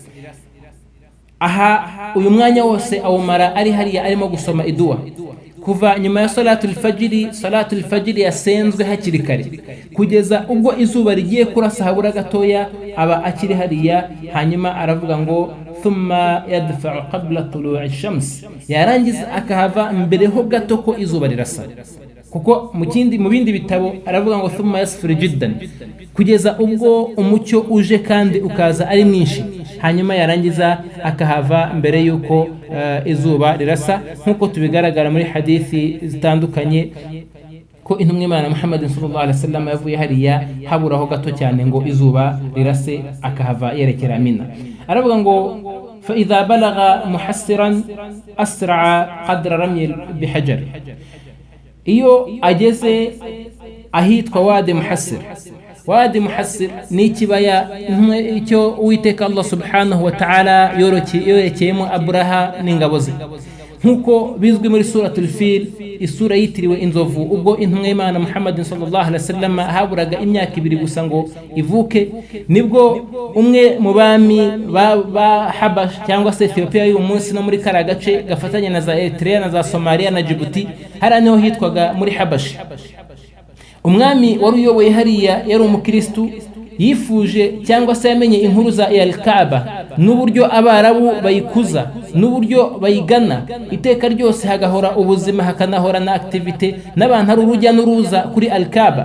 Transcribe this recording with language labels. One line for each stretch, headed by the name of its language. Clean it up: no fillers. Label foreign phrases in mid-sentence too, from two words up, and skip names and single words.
Kinyarwanda: Aha uyu mwanya wose awumara ari hariya arimo gusoma idua kuva nyuma ya
Arabic: صلاة الفجر
Kinyarwanda: yasenzwe hakiri kare kugeza ubwo izuba rigiye kurasa habura gatoya aba akiri hariya. Hanyuma aravuga ngo
Arabic: ثم يدفع قبل طلوع الشمس
Kinyarwanda: yarangiza akahava mbere ho gato ko izuba rirasa. Kuko mu bindi bitabo aravuga ngo
Arabic: ثم يسفر جدا
Kinyarwanda: kugeza ubwo umucyo uje kandi ukaza ari mwinshi. Hanyuma yarangiza akahava mbere yuko izuba rirasa nkuko tubigaragara muri hadithi zitandukanye ko intumwa Imana Muhammad
Arabic: صلى الله عليه وسلم
Kinyarwanda: yavuye hariya haburaho gato cyane ngo izuba rirase akahava yerekera Mina. Aravuga ngo
Arabic: فإذا بلغ محسرا أسرع قدر رمية بحجر.
Kinyarwanda: Iyo ageze ahitwa
Arabic: وادي محسر
Kinyarwanda: ni ikibaya icyo uwiteka
Arabic: الله سبحانه وتعالى
Kinyarwanda: yorekeyemo Abraha n'ingabo ze nkuko bizwi muri
Arabic: سورة الفيل
Kinyarwanda: isura yitiriwe inzovu. Ubwo intumwa Imana Muhammad
Arabic: صلى الله عليه وسلم
Kinyarwanda: haburaga imyaka 2 gusa ngo ivuke nibwo umwe mu bami ba Habash cyangwa se Ethiopia y'uyu munsi no muri kara gace gafatanya na za Eritrea na za Somalia na Djibouti hari niho hitwaga muri Habash. Umwami wari uyoboye hariya yari umukristo yifuje cyangwa se yamenye inkuru za al-Kaaba n'uburyo abarabu bayikuza n'uburyo bayigana iteka ryose hagahora ubuzima hakanahora na activity n'abantu ari urujya n'uruza kuri Al-Kaaba